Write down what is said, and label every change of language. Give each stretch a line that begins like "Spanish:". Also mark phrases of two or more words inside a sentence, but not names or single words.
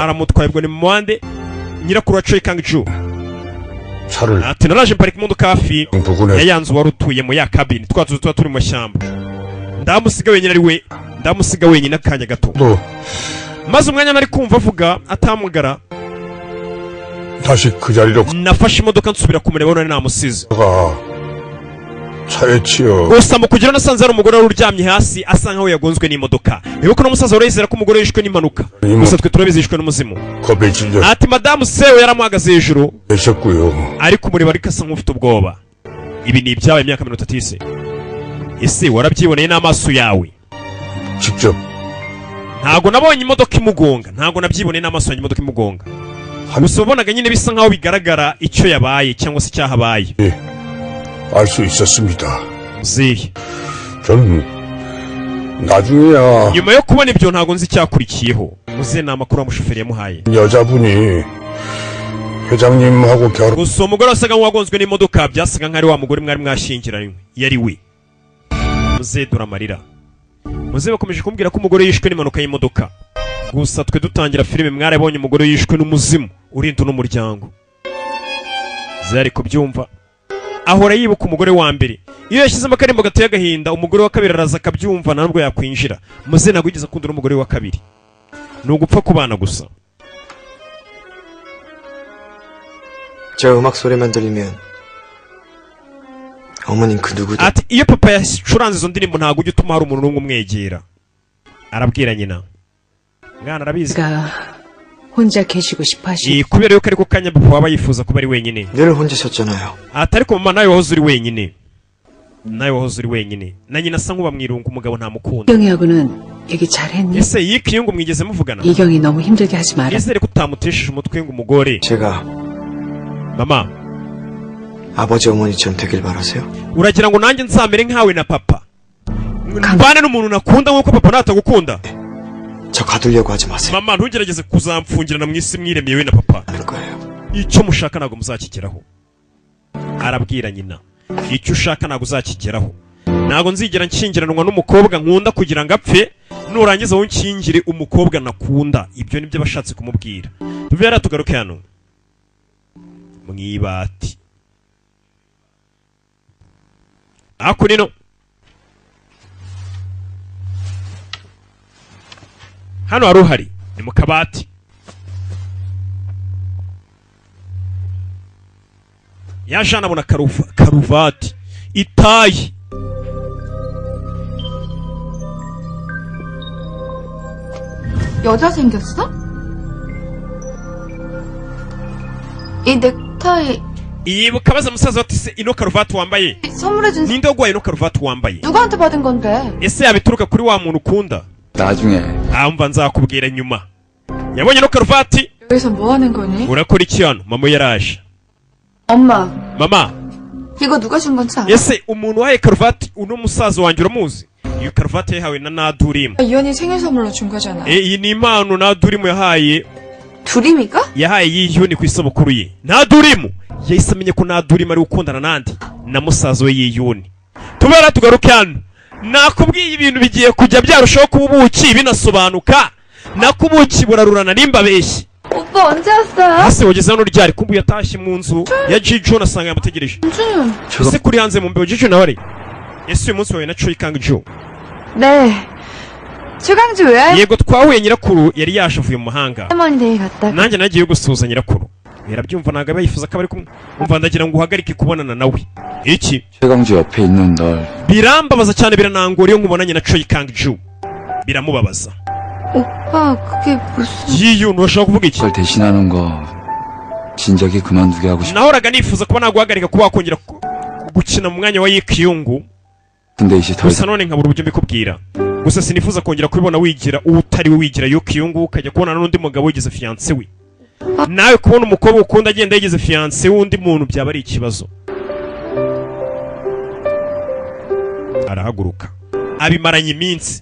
Kinyarwanda: aramutwaye ubwo ni mu muhande. nyirakuru wa Choi Kang-joo
Korean: 차를
Kinyarwanda: ati naraje mparika imodoka hafi
Korean: 부근에
Kinyarwanda: ya yanzu wari utuyemo ya kabini, twa tuzu tuba turi mu mashyamba. ndamusiga wenyine akanya gato.
Korean: 또
Kinyarwanda: maze umwanya nari kumva avuga atamugara,
Korean: 다시 그 자리로
Kinyarwanda: nafashe imodoka nsubira kumureba none namusize.
Korean: 가다가 차에 치여
Kinyarwanda: gusa mu kugira nasanze hari umugore wari uryamye hasi asa nkaho yagonzwe n'imodoka. ibuka no musaza urayizera ko umugore yishwe n'impanuka, gusa twe turabizishwe n'umuzimu.
Korean: 겁에 질려
Kinyarwanda: ati madamu Seo yaramuhagaze hejuru
Korean: 계셨고요.
Kinyarwanda: ariko umureba ariko asa nk'ufite ubwoba. ibi ni ibyabaye imyaka 30 y'isi. ese warabyiboneye n'amaso yawe?
Korean: 직접
Kinyarwanda: ntago nabonye imodoka imugonga, ntago nabyiboneye n'amaso yanjye imodoka imugonga. gusa wabonaga nyine bisa nkaho bigaragara icyo yabaye cyangwa se icyahabaye.
Korean: 알 수 있었습니다.
Kinyarwanda: muzehe
Korean: 전 나중에야
Kinyarwanda: nyuma yo kubona ibyo ntago nzi icyakurikiyeho. muzehe ni amakuru umushoferi yamuhaye.
Korean: 여자분이 회장님하고 결혼
Kinyarwanda: gusa uwo mugore wasaga nk'uwagonzwe n'imodoka byasaga nk'ari wa mugore mwari mwashyingiranywe yari we. muzehe dore amarira. muzehe bakomeje kumbwira ko umugore yishwe n'impanuka y'imodoka. gusa twe dutangira filime mwarabonye umugore yishwe n'umuzimu urinda n'umuryango. zari kubyumva ahora yibuka umugore wa mbere. iyo yashyizemo akarimbo gateye agahinda, umugore wa kabiri araza akabyumva ntabwo yakwinjira. muzehe ntabwo yigeze akunda n'umugore wa kabiri, ni ugupfa kubana gusa.
Korean: 저 음악 소리만 들리면 어머님 그 누구도
Kinyarwanda: ati iyo papa yacuranze izo ndirimbo ntabwo ujya utuma hari umuntu n'umwe umwegera. Arabwira nyina, mwana arabizi
Korean: 혼자 계시고 싶어 하시.
Kinyarwanda: kubera yuko ariko kanya papa waba yifuza kuba ari wenyine.
Korean: 늘 혼자 셨잖아요.
Kinyarwanda: ati ariko mama nawe wahoze uri wenyine. nawe wahoze uri wenyine. na nyina asa nk'ubamwirunga umugabo ntamukunda.
Korean: 이경이하고는 얘기 잘했니?
Kinyarwanda: ese yikiyungu mwigeze muvugana?
Korean: 이경이 너무 힘들게 하지 마라.
Kinyarwanda: izere ko utamutesheje umutwe ngo umugore.
Korean: 제가
Kinyarwanda: mama
Korean: 아버지 어머니처럼 되길 바라세요?
Kinyarwanda: uragira ngo nanjye nzamere nkawe na papa mbane n'umuntu nakunda nk'uko papa natagukunda?
Korean: 저 가두려고 하지 마세요.
Kinyarwanda: mama ntugerageze kuzamfungirana mu isi mwiremeye we na papa.
Korean: 할 거예요.
Kinyarwanda: icyo mushaka ntabwo muzakigeraho. arabwira nyina, icyo ushaka ntabwo uzakigeraho. ntabwo nzigera nshyingiranwa n'umukobwa nkunda kugira ngo apfe, nurangiza wowe unshyingire umukobwa nakunda. ibyo nibyo bashatse kumubwira. tuve yari tugaruke hano mwibati. ako nino hano hari uhari ni mu kabati. yaje anabona karuvati, itayi.
Korean: 여자 생겼어? 이 넥타이
Kinyarwanda: yibuka abaza musaza ati se ino karuvati wambaye
Korean: 선물해준
Kinyarwanda: ninde waguhaye ino karuvati wambaye?
Korean: 누구한테 받은 건데?
Kinyarwanda: ese yabituruka kuri wa muntu ukunda?
Korean: 나중에
Kinyarwanda: mva nzakubwira nyuma. yabonye ino karuvati.
Korean: 여기서 뭐 하는 거니?
Kinyarwanda: urakora iki hano? mama yaraje.
Korean: 엄마,
Kinyarwanda: mama
Korean: 이거 누가 준 건지 알아?
Kinyarwanda: ese umuntu wahaye karuvati uno musaza wanjye uramuzi? iyo karuvati yahawe na Nadurimu.
Korean: 이현이 생일 선물로 준 거잖아.
Kinyarwanda: iyi ni impano Nadurimu yahaye
Korean: 두림이가?
Kinyarwanda: yiyuni ku isabukuru ye. Nadurimu yahise amenye ko Nadurimu ari gukundana nandi na musaza we yiyuni. tubera tugaruke hano. nakubwiye ibintu bigiye kujya byarushaho kuba ubuki binasobanuka. nakubuki burarurana nimba beshye.
Korean: 오빠 언제 왔어요?
Kinyarwanda: hasi wageze hano ryari? kumbu yatashye mu nzu ya Jijo nasanga yamutegereje. 준준. ese kuri hanze mu mbeho Jijo nawe ari? ese uyu munsi wawe na Choi Kang-jo?
Korean: 네. 최강주 왜?
Kinyarwanda: yego twahuye nyirakuru yari yaje avuye mu mahanga.
Korean: 할머니 댁에 갔다가
Kinyarwanda: nanjye nagiye gusuhuza nyirakuru. yarabyumva ntabwo aba yifuza ko bari kumwe. umva ndagira ngo uhagarike kubonana nawe. iki
Korean: 최강주 옆에 있는 널
Kinyarwanda: birambabaza cyane, biranangora iyo nkubonanye na Choi Kang-jo. biramubabaza.
Korean: 오빠 그게 무슨?
Kinyarwanda: yiyuni urashaka kuvuga iki?
Korean: 그걸 대신하는 거 진작에 그만두게 하고 싶.
Kinyarwanda: nahoraga nifuza kuba naguhagarika kuba wakongera gukina mu mwanya wa Yikiyungu.
Korean: 근데 이제 더
Kinyarwanda: gusa none nkabura uburyo mbikubwira. gusa sinifuza kongera kubibona wigira utari we wigira Yikiyungu ukajya kubona n'undi mugabo wigize fiancé we. nawe kubona umukobwa ukunda agenda yigize fiancé w'undi muntu byaba ari ikibazo. arahaguruka abimaranye iminsi.